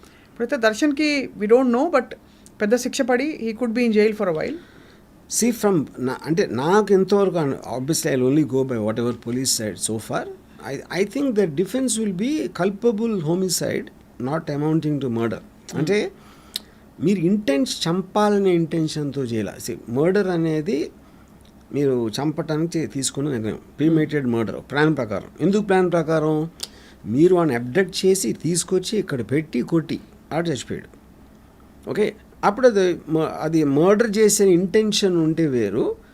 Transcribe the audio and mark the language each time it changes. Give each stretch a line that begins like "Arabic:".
Telugu: ఇప్పుడైతే దర్శన్కి
English: we don't know, but
Telugu: పెద్ద శిక్ష పడి
English: He could be in jail for a while. See from
Telugu: అంటే నాకు ఎంతవరకు
English: obviously I'll only go by whatever police said so far. I think the defense will be culpable homicide not amounting to murder.
Telugu: అంటే మీరు చంపాలనే ఇంటెన్షన్తో చేయాలి. Murder అనేది మీరు చంపటానికి తీసుకున్న నిర్ణయం, ప్రీమేటెడ్ మర్డర్ ప్లాన్ ప్రకారం. ఎందుకు ప్లాన్ ప్రకారం? మీరు వాడిని అబ్డక్ట్ చేసి తీసుకొచ్చి ఇక్కడ పెట్టి కొట్టి ఆడ చచ్చిపోయాడు. ఓకే, అప్పుడు అది మర్డర్ చేసే ఇంటెన్షన్ ఉంటే వేరు.